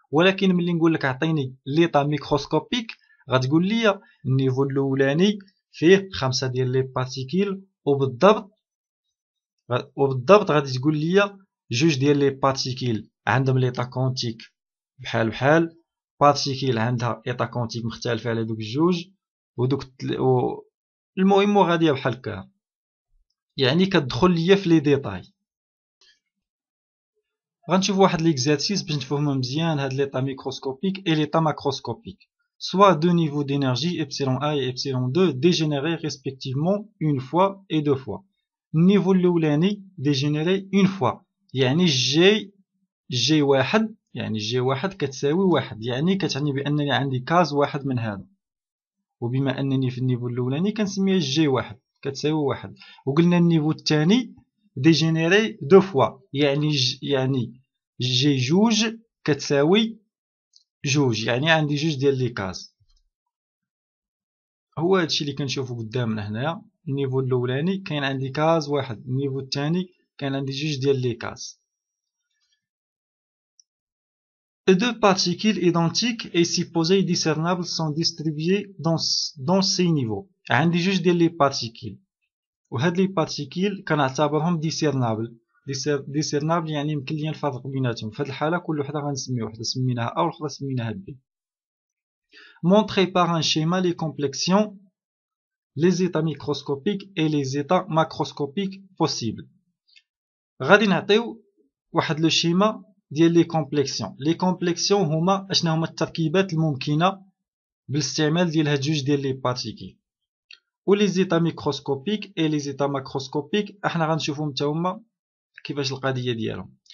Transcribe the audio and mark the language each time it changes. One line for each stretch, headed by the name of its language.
Arabic: ولكن ملي نقول لك عطيني ليطا ميكروسكوبيك غتقول لي النيفو الاولاني فيه 5 ديال لي بارتيكيل، وبالضبط غادي تقول لي جوج ديال لي بارتيكيل عندهم ليطا كونتيك بحال بارتيكيل عندها ايطا كونتيك مختلفه على دوك الجوج، ودوك المهم غاديه بحال هكا، يعني كتدخل ليا في لي ديتاي. غنشوف واحد ليكزارسيس باش نفهمو مزيان هاد ليطا ميكروسكوبيك اي ليطا ماكروسكوبيك.
French: Soit deux niveaux d'énergie epsilon A et epsilon 2 dégénérés respectivement une fois et deux fois.
Arabic: النيفو الاولاني ديجينيري اون فوا، يعني جي واحد، يعني جي واحد كتساوي واحد، يعني كتعني بانني عندي كاز واحد من هذا، وبما انني في النيفو الاولاني كنسميها جي واحد كتساوي واحد. وقلنا النيفو الثاني ديجينيري دو فوا، يعني جي جوج كتساوي جوج، يعني عندي جوج ديال لي كاز. هو هادشي اللي كنشوفو قدامنا هنايا. النيفو الاولاني كاين عندي كاز واحد، النيفو الثاني كاين عندي جوج ديال لي كاز.
French: Deux particules identiques et supposées discernables sont distribuées dans ces niveaux.
Arabic: عندي جوج ديال لي بارتيكيل، وهاد لي بارتيكيل كنعتبرهم ديسيرنابل يعني يمكن ليا نفرق بيناتهم. في هاد الحالة كل وحدة غنسمي وحدة سميناها A والأخرى سميناها B.
French: Montrer par un schéma les complexions, les états microscopiques et les états macroscopiques possibles.
Arabic: غادي نعطيو واحد لو شيما ديال لي كومبليكسيون. لي كومبليكسيون هما اشنا هما التركيبات الممكنه بالاستعمال ديال هاد جوج ديال لي بارتيكيل. و لي زيتا ميكروسكوبيك اي لي زيتا ماكروسكوبيك احنا غنشوفهم حتى هما كيفاش القضيه ديالهم.